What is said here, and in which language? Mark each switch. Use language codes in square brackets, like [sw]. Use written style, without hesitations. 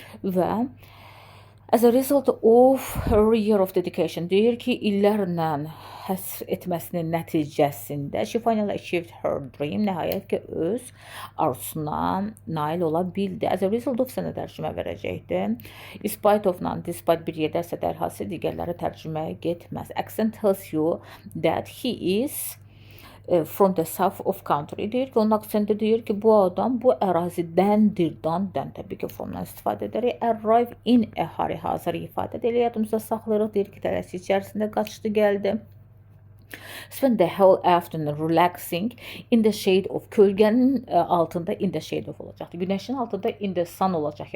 [en] Və as a result of her year of dedication, [az] deyir ki, illərlə həsr etməsinin nəticəsində [en] she finally achieved her dream, [az] nəhayət ki, öz arzusuna nail ola bildi. [en] As a result of [az] sənə tərcümə verəcəkdir. In spite of-dan, despite bir yerdəsə dərhası digərləri tərcüməyə getməz. [en] Accent tells you that he is from the south of country. [az] Deyir ki, onun aksenti deyir ki, bu adam bu ərazidəndir. Dan təbii ki, fromdan istifadə edərək. [en] Arrive in a hurry [az] hazır ifadə edir. Yadımızda saxlayırıq. Deyir ki, tələsi içərisində qaçdı, gəldi. [en] Spend the whole afternoon relaxing in the shade of. [az] Kölgənin altında [en] in the shade of [az] olacaqdır. Günəşin altında [en] in the sun [az] olacaq.